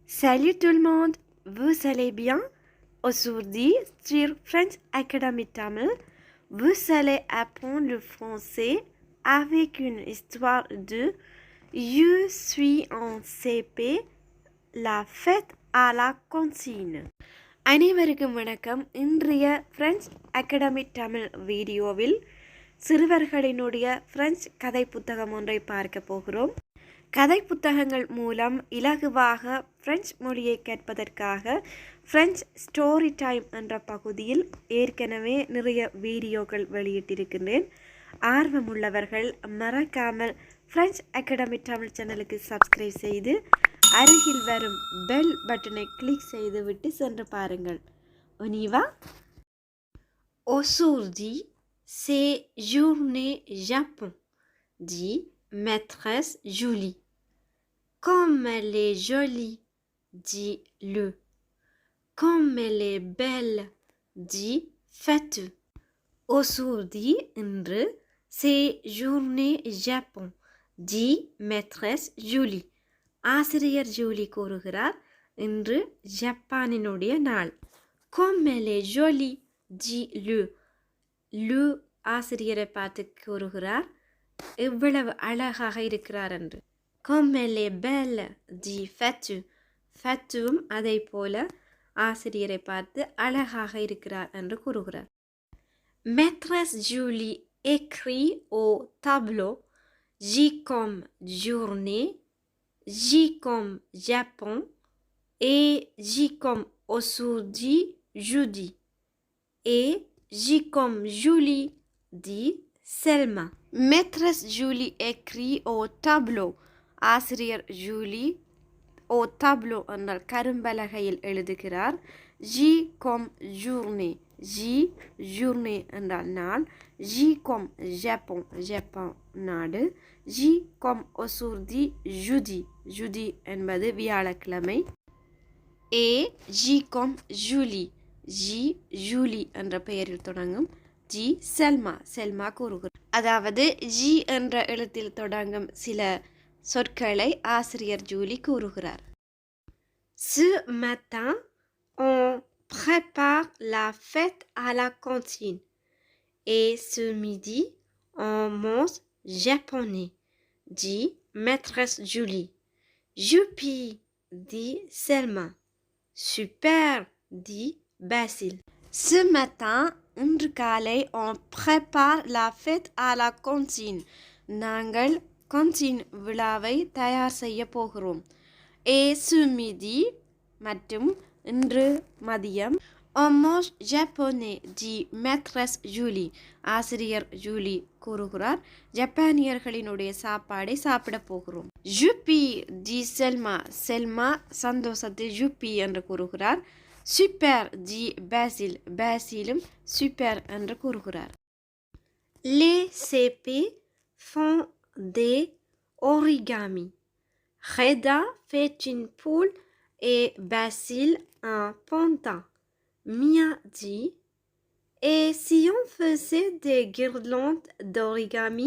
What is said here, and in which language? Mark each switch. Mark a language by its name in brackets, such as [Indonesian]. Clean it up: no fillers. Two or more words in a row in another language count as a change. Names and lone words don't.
[French] Salut tout le monde, vous allez bien? Aujourd'hui, sur French Academy Tamil, vous allez apprendre le français avec une histoire de Je suis en CP, la fête à la cantine. [Tamil] அனைவருக்கும் வணக்கம். இன்றைய ஃப்ரெஞ்ச் அகாடமி தமிழ் வீடியோவில் சிறுவர்களினுடைய ஃப்ரெஞ்ச் கதை புத்தகம் ஒன்றை பார்க்க போகிறோம். கதை புத்தகங்கள் மூலம் இலகுவாக பிரெஞ்சு மொழியை கேட்பதற்காக ஃப்ரெஞ்ச் ஸ்டோரி டைம் என்ற பகுதியில் ஏற்கனவே நிறைய வீடியோக்கள் வெளியிட்டிருக்கின்றேன். ஆர்வமுள்ளவர்கள் மறக்காமல் ஃப்ரெஞ்ச் அகாடமி தமிழ் சேனலுக்கு சப்ஸ்கிரைப் செய்து அருகில் வரும் [English] bell button [Tamil] கிளிக் செய்துவிட்டு சென்று பாருங்கள். [French] On y va. Aujourd'hui, c'est journée Japon, dit maîtresse Julie. Comme elle est jolie, dit le. Comme elle est belle, dit Fatou. Aujourd'hui, இன்று, c'est journée Japon, dit maîtresse Julie. [Tamil] ஆசிரியர் ஜூலி கூறுகிறார், இன்று ஜப்பானினுடைய நாள். [French] Comme elle est jolie, dit le. [Tamil] Le ஆசிரியரை பார்த்து கூறுகிறார், எவ்வளவு அழகாக இருக்கிறார் என்று. [French] Comme elle est belle, dit Fatou. [Tamil] Fatouவும் அதை போல ஆசிரியரை பார்த்து அழகாக இருக்கிறார் என்று கூறுகிறார். [French] Maîtresse Julie écrit au tableau J comme journée, J comme Japon et J comme aujourd'hui, jeudi. Et J comme Julie, dit Selma. Maîtresse Julie écrit au tableau. [Tamil] ஆசிரியர் ஜூலி [French] au tableau [Tamil] என்றால் கரும்பலகையில் எழுதுகிறார். [French] J comme journée, J journée [Tamil] என்றால் நாள். [French] J comme Japon, [Tamil] ஜப்பான் நாடு. [French] J comme aujourd'hui jeudi, jeudi [Tamil] என்பது வியாழக்கிழமை. [French] Et J comme Julie, J Julie [Tamil] என்ற பெயரில் தொடங்கும். ஜி செல்மா, செல்மா கூறுகிறார். அதாவது ஜி என்ற எழுத்தில் தொடங்கும் சில சொற்களை ஆசிரியர் ஜூலி கூறுகிறார். [French] Ce matin, on prépare la fête à la cantine. Et ce midi, on mange japonais, dit maîtresse Julie. Youpi, dit Selma. Super, dit Basile. Ce matin, [Tamil] இன்று காலை, [French] on prépare la fête à la cantine. [Tamil] நாங்கள் கன்டீன் விழாவை தயார் செய்ய போகிறோம். [French] Et ce midi, [Tamil] மற்றும் இன்று மதியம், [French] on mange japonais, dit maîtresse Julie. [Tamil] ஆசிரியர் ஜூலி கூறுகிறார், ஜப்பானியர்களினுடைய சாப்பாடை சாப்பிட போகிறோம். [French] Youpi, dit Selma. [Tamil] செல்மா சந்தோஷத்தில் யூப்பி என்று கூறுகிறார். [French] Super, dit Basile. [Tamil] பாசிலும் சூப்பர் என்று கூறுகிறார். [French] Les CP font des origamis. Reda fait une poule et Basile un pantin. Mia dit, et si on faisait des guirlandes d'origami?